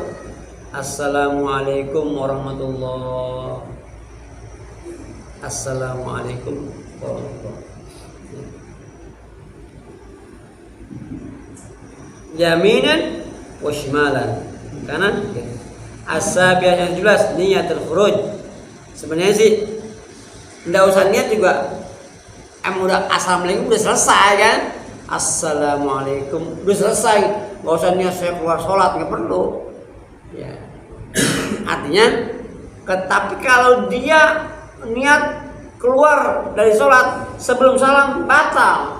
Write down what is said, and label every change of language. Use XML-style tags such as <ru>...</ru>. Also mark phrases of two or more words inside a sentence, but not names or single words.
<ar>السلام عليكم ورحمة الله. السلام عليكم ورحمة الله. يمينا وشمالا. Kanan.</ar> <id>As-sabiah yang jelas</id> <ar>نية الخروج.</ar> <id>Sebenarnya sih enggak usah niat juga. Udah assalamualaikum udah selesai kan? Assalamualaikum udah selesai. Enggak usah niat saya keluar sholat, nggak perlu. Ya. Artinya, tapi kalau dia niat keluar dari sholat sebelum salam batal.</id>